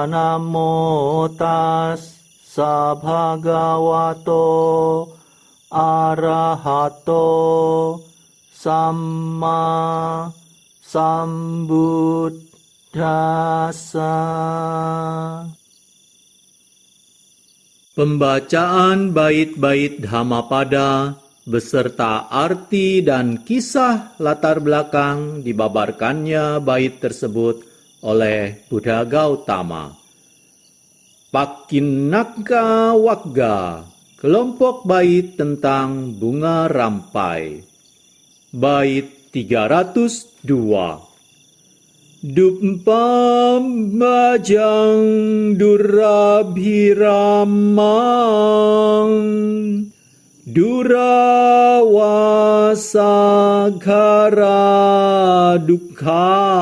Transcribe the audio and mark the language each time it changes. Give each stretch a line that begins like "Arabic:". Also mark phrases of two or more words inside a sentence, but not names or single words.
Pali: Namo tassa bhagavato arahato samma sambuddhassa.
Indonesian: Pembacaan bait-bait Dhammapada beserta arti dan kisah latar belakang dibabarkannya bait tersebut oleh Buddha Gautama. Pakinaka Wagga, kelompok bait tentang bunga rampai. Bait 302.
Pali: Dupam bajang durabhiramang durawasagara dukha